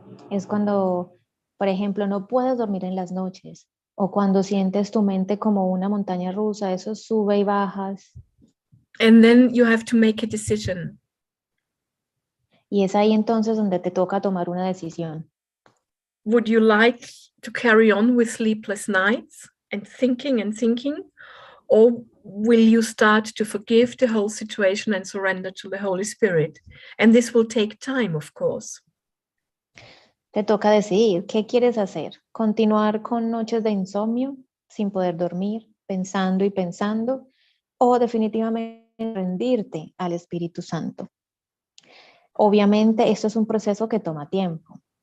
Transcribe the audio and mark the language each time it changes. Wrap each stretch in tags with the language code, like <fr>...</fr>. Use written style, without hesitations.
<es>Es cuando, por ejemplo, no puedes dormir en las noches o cuando sientes tu mente como una montaña rusa, eso sube y bajas.</es> <en>And then you have to make a decision.</en> <es>Y es ahí entonces donde te toca tomar una decisión.</es> <en>Would you like to carry on with sleepless nights and thinking? Or will you start to forgive the whole situation and surrender to the Holy Spirit? And this will take time, of course.</en> <es>Te toca decidir qué quieres hacer. Continuar con noches de insomnio sin poder dormir, pensando y pensando, o definitivamente rendirte al Espíritu Santo. Obviamente esto es un proceso que toma tiempo.</es>